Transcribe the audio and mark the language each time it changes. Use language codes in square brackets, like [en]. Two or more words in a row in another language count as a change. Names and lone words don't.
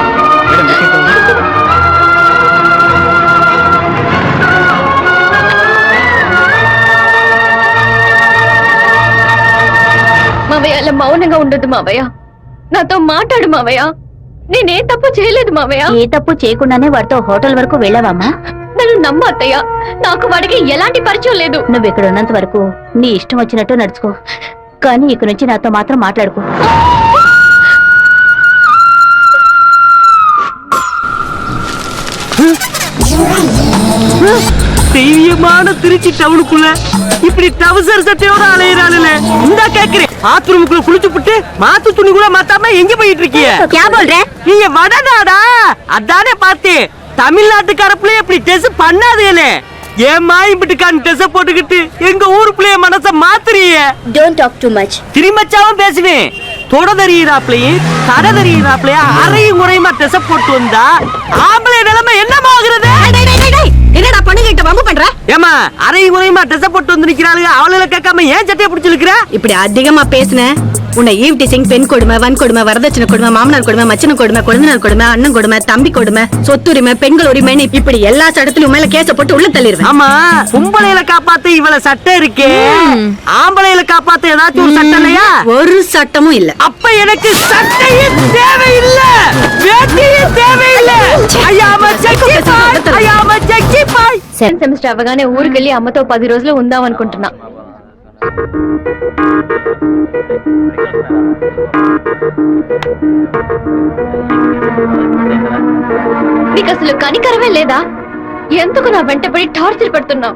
[te] మావయ్య, అలా మౌనంగా ఉండొద్దు మావయ్య. నాతో మాట్లాడు మావయ్య. నేనే తప్పు చేయలేదు మావయ్య. ఏ తప్పు చేయకుండానే వాడితో హోటల్ వరకు వెళ్ళావమ్మా? నన్ను నమ్ము అత్తయ్య, నాకు వాడికి ఎలాంటి పరిచయం లేదు. నువ్వు ఇక్కడ ఉన్నంత వరకు నీ ఇష్టం వచ్చినట్టు నడుచుకో, కానీ ఇక నుంచి నాతో మాత్రం మాట్లాడుకో. [ta] தெய்வமான திருச்சி டவுனுக்குள்ள இப்படி டவுசர் சட்டையோட அலையிறாளுல இந்த கேக்குறேன். பாத்ரூமுக்குள்ள குளிச்சு புட்டு மாத்து துணி கூட மாத்தாம எங்க போயிட்டு இருக்கீங்க? நீங்க வடநாடா? அதானே பார்த்தேன். தமிழ்நாட்டுக்கார பிள்ளைய இப்படி டெஸ் பண்ணாதேனே. ஏமா இப்படிக்கான டெஸ் போட்டுக்கிட்டு எங்க ஊர் பிள்ளைய மனச மாத்துறீங்க? [en] Don't talk too much. [ta] திரும்பச்சாவும் பேசுவேன். தொட தெரியிறாப்லையும் கட தெரியிறாப்லையா அறையும் குறையுமா டெஸ் போட்டு வந்தா ஆம்பளை நிலைமை என்னமாகிறது? என்னடா பண்ணுகிட்ட வம்பு பண்ற? ஏமா அறையும் குறையுமா டெஸ் போட்டு வந்து நிக்கிறாளுங்க, அவளை கேட்காம ஏன் சட்டையை பிடிச்சிருக்கிற? இப்படி அதிகமா பேசுன உன்னை [en] eve teasing, [ta] பெண் கொடுமை, வன் கொடுமை, வரதட்சணை கொடுமை, மாமனார் கொடுமை, மச்சன கொடுமை, குழந்தைனார் கொடுமை, அண்ணன் கொடுமை, தம்பி கொடுமை, சொத்துரிமை, பெண்கள் உரிமைன்னு இப்படி எல்லா சட்டத்திலும் மேல கேச போட்டு உள்ள தள்ளிடுவேன். ஆமா, பொம்பளையில காப்பாத்த இவள சட்டை இருக்கே, ஆம்பளையில காப்பாத்த ஏதாச்சும் ஒரு சட்டம் இல்லையா? ஒரு சட்டமும் இல்ல. அப்ப எனக்கு சட்டையே தேவையில்லை, வேட்டியே தேவையில்லை. [en] I am sexy boy, I am sexy boy. [te] సెమిస్టర్ అవగానే ఊరికెళ్ళి అమ్మతో 10 రోజులు ఉందాం అనుకుంటున్నా. నీకు అసలు కనికరమే లేదా? ఎందుకు నా వెంటపడి టార్చర్ పెడుతున్నావు?